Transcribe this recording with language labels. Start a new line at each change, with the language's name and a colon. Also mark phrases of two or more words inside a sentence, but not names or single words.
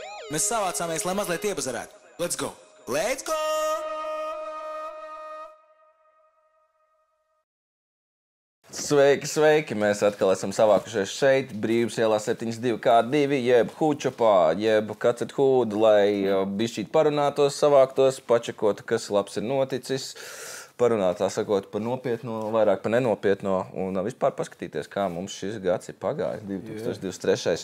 Latvian: Mēs savācāmies, lai mazliet iepazarētu.
English: Let's go! Let's go!
Latvian: Sveiki, sveiki! Mēs atkal esam savākušies šeit, Brīvības ielā 72K2, jeb Hučopā, jeb Kacet Hūda, lai bišķīt parunātos, savāktos, pačakotu, kas labs ir noticis, parunāt, tā sakot, par nopietno, vairāk par nenopietno, un vispār paskatīties, kā mums šis gads ir pagājis, 2023.